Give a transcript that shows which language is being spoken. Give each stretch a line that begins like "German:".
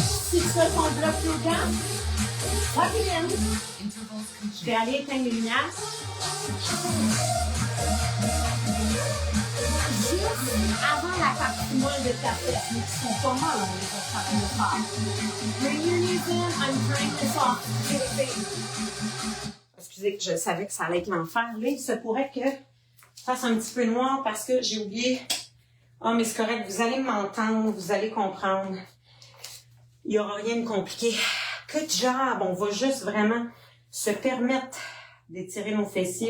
French: Si tu fais ton bloc yoga, rapidement. Je vais aller éteindre les lumières. Juste avant la partie molle de ta fesse, mais qui sont pas molles, on est en train de le faire.
English: Bring your knees in, I'm trying this off.
French: Excusez, je savais que ça allait être l'enfer. Là, il se pourrait que je fasse un petit peu noir parce que j'ai oublié Ah, mais c'est correct, vous allez m'entendre, vous allez comprendre. Il n'y aura rien de compliqué.
English: Good job!
French: On va juste vraiment se permettre d'étirer nos fessiers.